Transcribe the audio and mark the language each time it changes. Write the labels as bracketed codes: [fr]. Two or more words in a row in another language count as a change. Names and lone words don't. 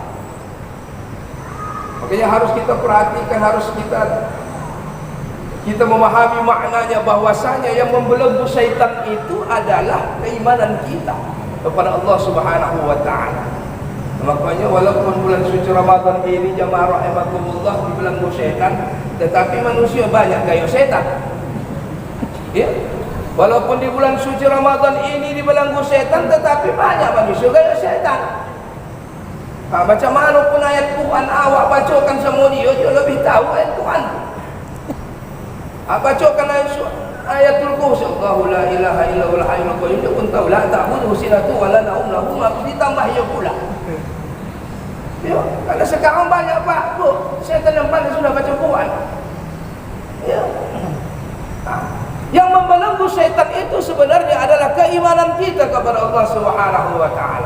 [id] Makanya harus kita perhatikan, harus kita memahami maknanya, bahwasanya yang membelenggu syaitan itu adalah keimanan kita kepada Allah [ar] سبحانه وتعالى. [id] Makanya walaupun bulan suci Ramadan ini jamaah rahimakumullah dibelenggu syaitan, tetapi manusia banyak gaya syaitan. Ya, walaupun di bulan suci Ramadan ini dibelenggu syaitan, tetapi banyak manusia gaya syaitan. [ms] Nah, macam mana pun ayat Quran awak bacakan semua dia lebih tahu ayat Quran. [ar] Bacakan ayatul kursi, الله لا إله إلا هو الحي القيوم, [id] dia pun tahu [ar] لا تأخذه سنة ولا نوم له ما [id] ditambah ya pula. Ya, karena sekarang banyak Pak, Bu, syaitan yang pandai sudah baca Quran. Ya. Yang membelenggu syaitan itu sebenarnya adalah keimanan kita kepada Allah [ar] سبحانه وتعالى.